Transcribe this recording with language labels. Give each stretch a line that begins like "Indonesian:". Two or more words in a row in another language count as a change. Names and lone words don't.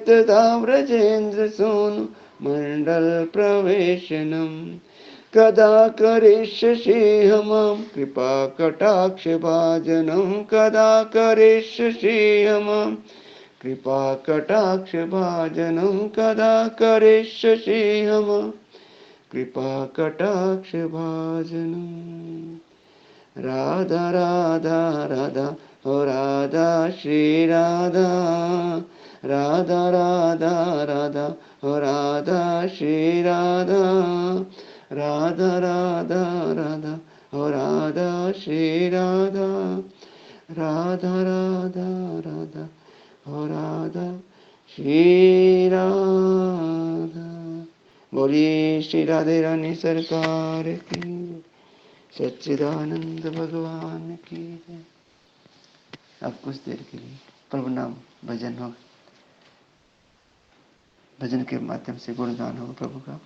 Sanskrit: दाव्रजेन्द्र सूनु मंडल प्रवेशनम कदा करिष्यसि मां कृपा कटाक्ष भाजनम कदा करिष्यसि मां कृपा कटाक्ष भाजनम कदा करिष्यसि मां कृपा कटाक्ष भाजनम
Hindi: राधा राधा राधा ओ राधा श्री राधा राधा राधा राधा ओ राधा श्री राधा राधा राधा राधा ओ राधा श्री राधा राधा राधा राधा ओ राधा श्री राधा। बोलिए श्री राधे रानी सरकार की, सच्चिदानंद भगवान की जय। अब कुछ देर के लिए प्रभु नाम भजन होगा, भजन के माध्यम से गुणगान होगा प्रभु का।